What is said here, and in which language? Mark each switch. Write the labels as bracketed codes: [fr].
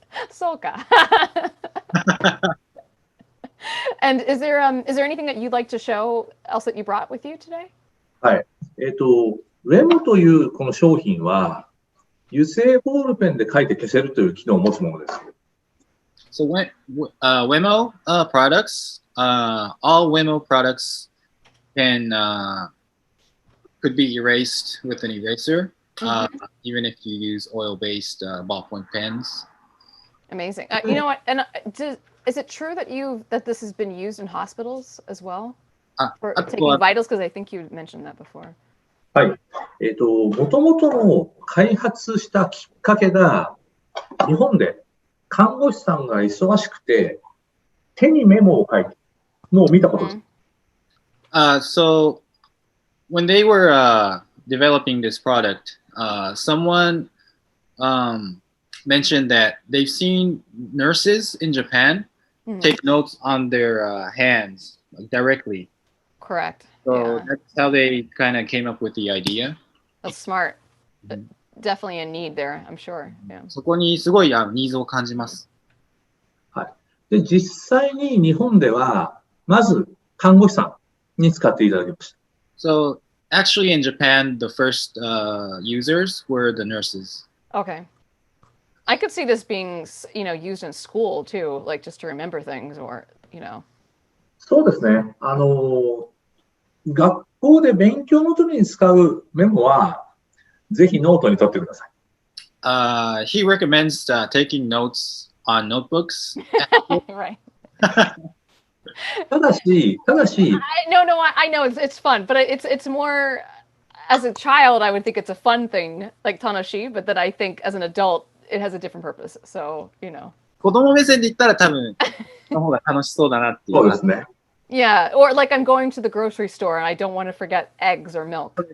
[en] So And is there anything that you'd like to show else that you brought with you today? [ja] はい。 WEMO というこの商品は、油性ボールペンで書いて消せるという機能を持つものです。 [en] So WEMO products, all WEMO products could be erased with an eraser, even if you use oil-based ballpoint pens. Amazing. You know what? And is it true that this has been used in hospitals as well? For taking vitals? Because I think you mentioned that before. [ja] はい。もともとの開発したきっかけが、日本で看護師さんが忙しくて、手にメモを書いてるのを見たことです。 [en] So when they were developing this product, someone mentioned that they've seen nurses in Japan take notes on their hands directly. Correct. So that's how they kind of came up with the idea. That's smart. Definitely a need there, I'm sure. Yeah. [ja] そこにすごいニーズを感じます。はい。で、実際に日本では、まず看護師さんに使っていただきました。 [en] So Actually, in Japan, the first users were the nurses. Okay. I could see this being, used in school too, like just to remember things or. [ja] そうですね。学校で勉強の時に使うメモは、ぜひノートに取ってください。 [en] He recommends taking notes on notebooks. Right. [ja] ただし、 [en] No, I know it's fun, but it's more as a child I would think it's a fun thing like Tanoshi, but then I think as an adult it has a different purpose. So. [ja] 子供目線で言ったら多分、その方が楽しそうだなっていう。そうですね。 [en] Yeah, or like I'm going to the grocery store and I don't want to forget eggs or milk.